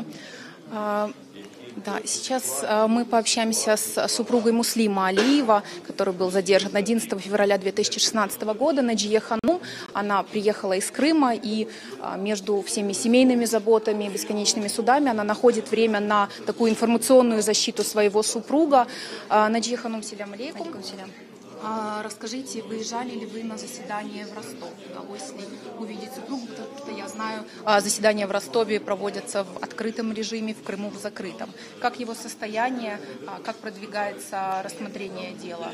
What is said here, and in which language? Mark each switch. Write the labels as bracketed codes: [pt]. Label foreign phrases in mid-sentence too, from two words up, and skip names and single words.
[ru] Да, сейчас мы пообщаемся с супругой Муслима Алиева, который был задержан 11 февраля 2016 года, Наджия Ханум. Она приехала из Крыма, и между всеми семейными заботами, бесконечными судами она находит время на такую информационную защиту своего супруга. Наджия Ханум, [ar] السلام عليكم. [ru] Расскажите, выезжали ли вы на заседание в Ростов? Удалось ли увидеть супругу? Потому что я знаю, заседания в Ростове проводятся в открытом режиме, в Крыму в закрытом. Как его состояние, как продвигается рассмотрение дела?